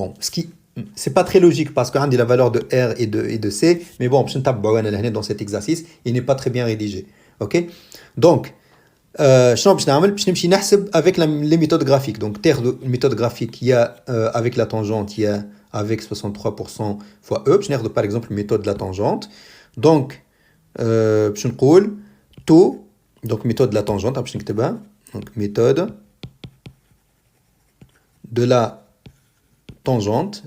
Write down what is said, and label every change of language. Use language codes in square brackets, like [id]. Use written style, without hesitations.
[fr] Bon, ce qui c'est pas très logique parce qu'on dit la valeur de R et de C, mais bon, [ar] باش نتبعوا انا لهنا [fr] dans cet exercice, il n'est pas très bien rédigé. OK? [ar] Donc شنو باش نعمل؟ باش نمشي نحسب [fr] avec les méthodes graphiques. Donc une méthode graphique, il y a avec la tangente, il y a avec 63% fois E. [ar] باش ناخذ [fr] par exemple méthode de la tangente. Donc [ar] باش نقول [fr] taux, donc méthode de la tangente [ar] باش نكتبها. [fr] Donc méthode de la tangente.